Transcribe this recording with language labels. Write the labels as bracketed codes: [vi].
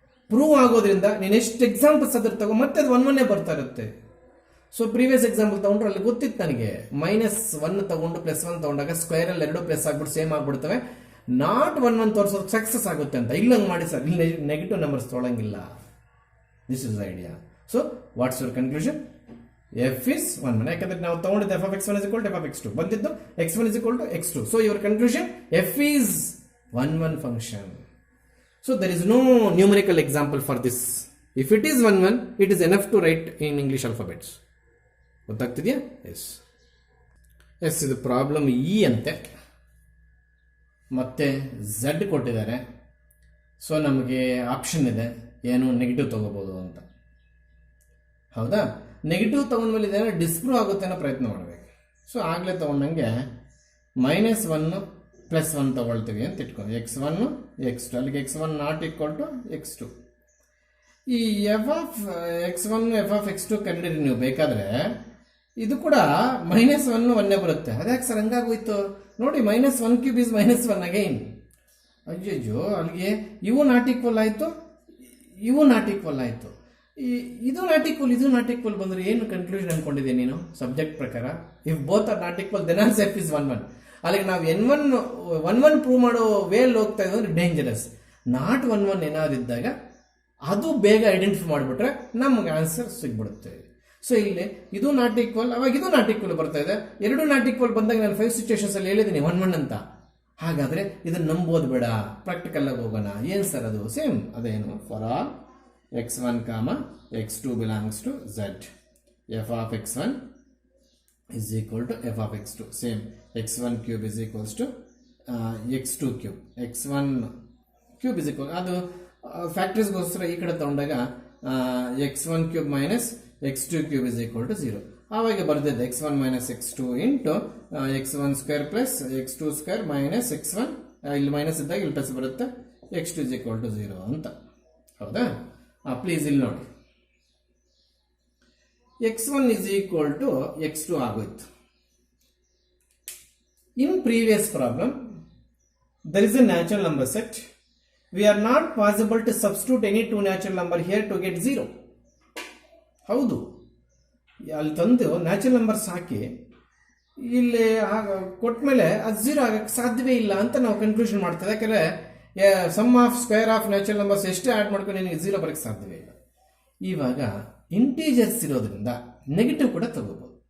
[kn] Prove ಆಗೋದ್ರಿಂದ ನೀನು ಎಷ್ಟು ಎಕ್ಸಾಂಪಲ್ಸ್ ಅದ್ರ ತಗೋ ಮತ್ತೆ ಅದು 1 1 ಬರ್ತಾ ಇರುತ್ತೆ. ಸೊ ಪ್ರೀವಿಯಸ್ ಎಕ್ಸಾಂಪಲ್ ತಗೊಂಡ್ರೆ ಅಲ್ಲಿ ಗೊತ್ತಿತ್ತು ನನಗೆ, -1 ತಗೊಂಡು +1 ತಗೊಂಡಾಗ ಸ್ಕ್ವೇರಲ್ಲಿ 2 ಪ್ಲಸ್ ಆಗ್ಬಿಟ್ಟು ಸೇಮ್ ಆಗ್ಬಿಡ್ತವೆ. ನಾಟ್ 1 1 ತೋರಿಸೋದು ಸಕ್ಸಸ್ ಆಗುತ್ತೆ ಅಂತ. ಇಲ್ಲಂಗೆ ಮಾಡಿ ಸರ್, ಇಲ್ಲಿ negative numbers ತೊಗೊಳಂಗಿಲ್ಲ. [en] This is idea. So what's your conclusion? F is 1 1. [kn] ಯಾಕಂದ್ರೆ ನಾವು ತಗೊಂಡಿದ್ದು [en] f of x1 is equal to f of x2, ಬಂದಿದ್ದು x1 is equal to x2. So your conclusion, f is 1 1 function. So there is no numerical example for this. If it is 1 1, it is enough to write in English alphabets. [kn] ಗೊತ್ತಾಗ್ತಿದೆಯಾ? S S, ಇದು problem E ಅಂತೆ. ಮತ್ತೆ Z ಕೊಟ್ಟಿದ್ದಾರೆ. So ನಮಗೆ option ಇದೆ, ಏನು negative ತಗೋಬೋದು ಅಂತ. ಹೌದಾ? ನೆಗೆಟಿವ್ ತೊಗೊಂಡ್ಮೇಲೆ ಇದೇನೋ ಡಿಸ್ಪ್ರೂವ್ ಆಗುತ್ತೆ ಅನ್ನೋ ಪ್ರಯತ್ನ ಮಾಡಬೇಕು. ಸೊ ಆಗಲೇ ತೊಗೊಂಡಂಗೆ -1 +1 ತೊಗೊಳ್ತೀವಿ ಅಂತ ಇಟ್ಕೊಂಡು x1 x2, ಅಲ್ಲಿಗೆ x1 not equal to x2. ಈ f of x1 f of x2 ಕಂಡಿರಿ ನೀವು ಬೇಕಾದರೆ. ಇದು ಕೂಡ -1 1 ಬರುತ್ತೆ. ಅದ್ಯಾಕೆ ಸರ್ ಹಂಗಾಗೋಯ್ತು ನೋಡಿ, -1 ಕ್ಯೂಬ್ ಇಸ್ -1 ಅಗೈನ್. ಅಯ್ಯಯ್ಯೋ, ಅಲ್ಲಿಗೆ ಇವು ನಾಟ್ ಈಕ್ವಲ್ ಆಯಿತು, ಇವು ನಾಟ್ ಈಕ್ವಲ್ ಆಯಿತು. ಇದು ನಾಟ್ ಈಕ್ವಲ್, ಇದು ನಾಟ್ ಈಕ್ವಲ್ ಬಂದರೆ ಏನು ಕನ್ಕ್ಲೂಷನ್ ಅನ್ಕೊಂಡಿದ್ದೀನಿ ನೀನು ಸಬ್ಜೆಕ್ಟ್ ಪ್ರಕಾರ? [en] If both are not equal then also f is 1 1. [kn] ಅಲ್ಲಿಗೆ ನಾವು n1 1 ಪ್ರೂವ್ ಮಾಡೋ ವೇಲ್ ಹೋಗ್ತಾ ಇದ್ದೀವಿ ಅಂದರೆ ಡೇಂಜರಸ್. ನಾಟ್ 1 1 ಏನಾದ್ರು ಇದ್ದಾಗ ಅದು ಬೇಗ ಐಡೆಂಟಿಫೈ ಮಾಡಿಬಿಟ್ರೆ ನಮ್ಗೆ ಆನ್ಸರ್ ಸಿಗ್ಬಿಡುತ್ತೆ. ಸೊ ಇಲ್ಲಿ ಇದು ನಾಟ್ ಈಕ್ವಲ್, ಅವಾಗ ಇದು ನಾಟ್ ಈಕ್ವಲ್ ಬರ್ತಾ ಇದೆ. ಎರಡು ನಾಟ್ ಈಕ್ವಲ್ ಬಂದಾಗ ನಾನು 5 ಸಿಚುವೇಶನ್ಸ್ ಅಲ್ಲಿ ಹೇಳಿದ್ದೀನಿ 1 1 ಅಂತ. ಹಾಗಾದರೆ ಇದನ್ನು ನಂಬೋದು ಬೇಡ, ಪ್ರಾಕ್ಟಿಕಲ್ ಆಗಿ ಹೋಗೋಣ. ಏನು ಸರ್ ಅದು? [en] Same ಅದೇನು, for all x1, x2 belongs to z, f of x1 is equal to f of x2. Same, x1 cube is equals to x2 cube. x1 cube is equal, [kn] ಅದು ಫ್ಯಾಕ್ಟರ್ಸ್ಗೋಸ್ಕರ ಈ ಕಡೆ ತಗೊಂಡಾಗ [en] x1 cube minus x2 cube is equal to 0. ಆವಾಗ ಬರ್ದಿದ್ದೆ x1 minus x2 into x1 square plus x2 square minus x1, ಇಲ್ಲಿ minus ಇದ್ದಾಗ ಇಲ್ಲಿ plus ಬರುತ್ತೆ, x2 is equal to 0 ಅಂತ. ಹೌದಾ? [kn] ಪ್ಲೀಸ್ ಇಲ್ಲಿ ನೋಡಿ, [en] x1 is equal to x2 [kn] ಆಗೋಯ್ತು. [en] In previous problem, there is a natural number set. We are not possible to substitute any two natural number here to get 0. [kn] ಹೌದು, ಅಲ್ಲಿ ತಂದು natural numbers ಹಾಕಿ ಇಲ್ಲಿ ಕೊಟ್ಮೇಲೆ ಅದು 0 ಆಗಕ್ಕೆ ಸಾಧ್ಯವೇ ಇಲ್ಲ ಅಂತ ನಾವು ಕನ್ಕ್ಲೂಷನ್ ಮಾಡ್ತೇವೆ. ಯಾಕಂದರೆ some of square of natural numbers ಎಷ್ಟೇ ಆ್ಯಡ್ ಮಾಡ್ಕೊಂಡು ನಿನಗೆ 0 ಬರೋಕ್ಕೆ ಸಾಧ್ಯವೇ ಇಲ್ಲ. ಇವಾಗ ಇಂಟೀಜರ್ಸ್ ಇರೋದ್ರಿಂದ ನೆಗೆಟಿವ್ ಕೂಡ ತಗೋಬೋದು.